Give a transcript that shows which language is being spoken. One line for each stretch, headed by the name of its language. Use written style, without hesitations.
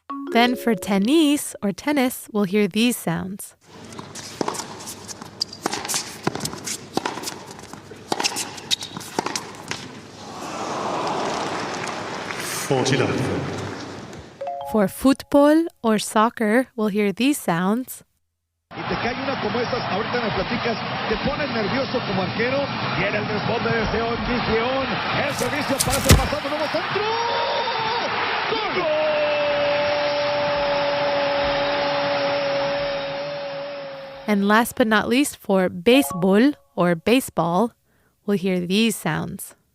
English: Then for tenis, or tennis, we'll hear these sounds. For football or soccer, we'll hear these sounds.
Spanish: Y te cae una como estas, ahorita me platicas, te pones nervioso como arquero, viene el desborde de León, el servicio para el pasado, nuevo centro, ¡gol!
English: And last but not least, for béisbol or baseball, we'll hear these sounds.